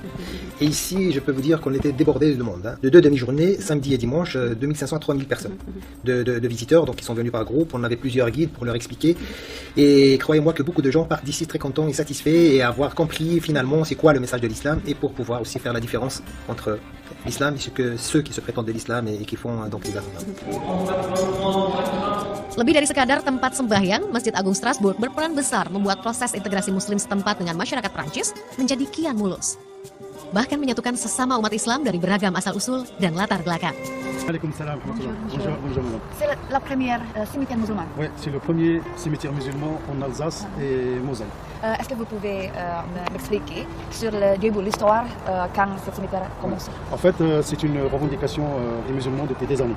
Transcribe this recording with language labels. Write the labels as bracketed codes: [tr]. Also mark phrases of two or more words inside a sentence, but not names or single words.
[fr] Et ici, je peux vous dire qu'on était débordés de monde. De 2 demi-journées, samedi et dimanche, 2500 à 3000 personnes de visiteurs, donc ils sont venus par groupe. On avait plusieurs guides pour leur expliquer. Et croyez-moi que beaucoup de gens partent d'ici très contents et satisfaits et avoir compris finalement c'est quoi le message de l'islam et pour pouvoir aussi faire la différence entre l'islam et ceux qui se prétendent de l'islam et qui font donc les attentats. [id] Lebih dari sekadar tempat sembahyang, Masjid Agung Strasbourg berperan besar membuat proses integrasi muslim setempat dengan masyarakat Prancis menjadi kian mulus. Bahkan menyatukan sesama umat Islam dari beragam asal-usul dan latar belakang. [fr] Bonjour, madame. C'est la première cimetière musulman. Oui, c'est le premier cimetière musulman en Alsace et Moselle. Est-ce que vous pouvez m'expliquer sur le début, l'histoire, quand ce cimetière a commencé? En fait, c'est une revendication des musulmans depuis des années.